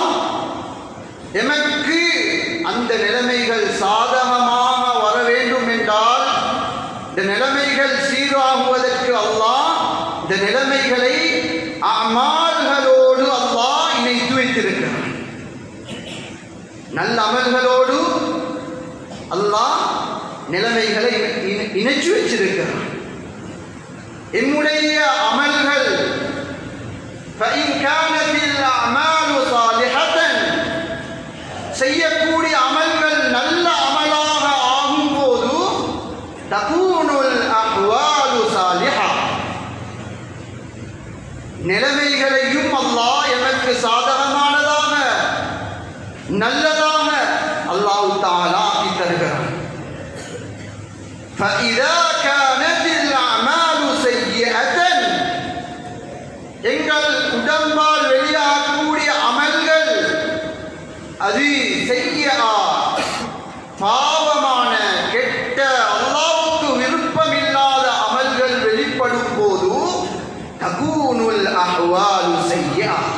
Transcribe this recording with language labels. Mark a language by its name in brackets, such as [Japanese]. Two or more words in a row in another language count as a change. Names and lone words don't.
[Tamil] எமக்கு அந்த நிலைமைகள் சாதகமாக வர வேண்டும் என்றால், இந்த நிலைமைகள் சீராகுவதற்கு அல்லாஹ் இந்த நிலைமைகளை அமல்களோடு அல்லாஹ் இணைத்து வைத்திருக்கிறான். நல்ல அமல்களோடு அல்லாஹ் நிலைமைகளை இணைச்சு வச்சிருக்கிறான். என்னுடைய அமல்கள் [Arabic] فإن كانت الأعمال صالحة, [Tamil] செய்யக்கூடிய அமல்கள் நல்ல அமலாக ஆகும் போது [Arabic] تكون الأحوال صالحة, [Tamil] நிலைமைகளையும் அல்லாஹ் எமக்கு சாதகமானதாக நல்லதாக [Arabic] الله تعالى [Tamil] ஆக்கி தருகிறான். [Arabic] فإذا كانت الأعمال سيئة, [Tamil] எங்கள் உடம்பால் வெளியாகக்கூடிய அமல்கள் அது செய்யா பாவமான கெட்ட அல்லாஹ்வுக்கு விருப்பமில்லாத அமல்கள் வெளிப்படும் போது [Arabic] تكون الأحوال سيئة,